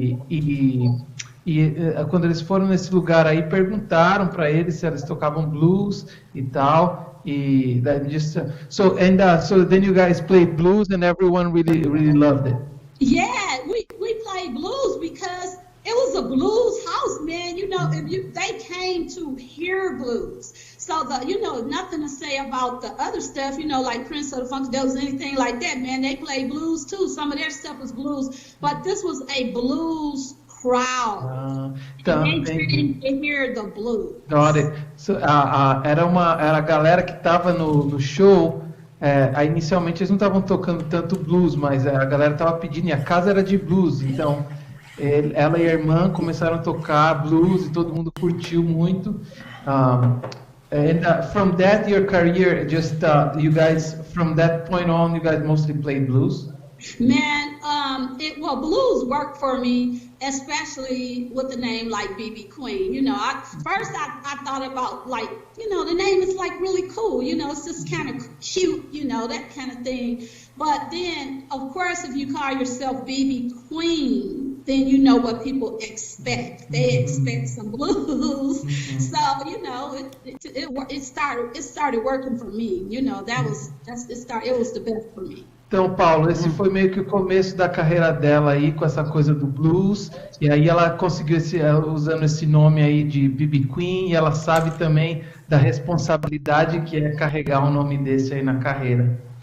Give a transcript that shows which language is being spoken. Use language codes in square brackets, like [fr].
[pt] E quando eles foram nesse lugar aí, perguntaram para eles se eles tocavam blues e tal. [en] So then you guys played blues and everyone really loved it. Yeah, we played blues because it was a blues house, man. You know, they came to hear blues. So you know, nothing to say about the other stuff, you know, like Prince or the Funkadelics, anything like that, man. They played blues too. Some of their stuff was blues, but this was a blues crowd. They came to hear the blues. Got it. [pt] So, era a galera que estava no show. Aí inicialmente eles não estavam tocando tanto blues, mas a galera estava pedindo, e a casa era de blues, então ela e a irmã começaram a tocar blues e todo mundo curtiu muito. [en] And from that, your career, just you guys, from that point on, you guys mostly played blues? Man, blues worked for me, especially with the name like B.B.Queen. You know, first I thought about, like, you know, the name is like really cool. You know, it's just kind of cute, you know, that kind of thing. But then, of course, if you call yourself B.B.Queen, then you know what people expect. They expect some blues. So, you know, it started working for me. You know, it was the best for me. [pt] Então, Paulo, esse foi meio que o começo da carreira dela aí, com essa coisa do blues, e aí ela conseguiu, usando esse nome aí de B.B.Queen, e ela sabe também da responsabilidade que é carregar um nome desse aí na carreira.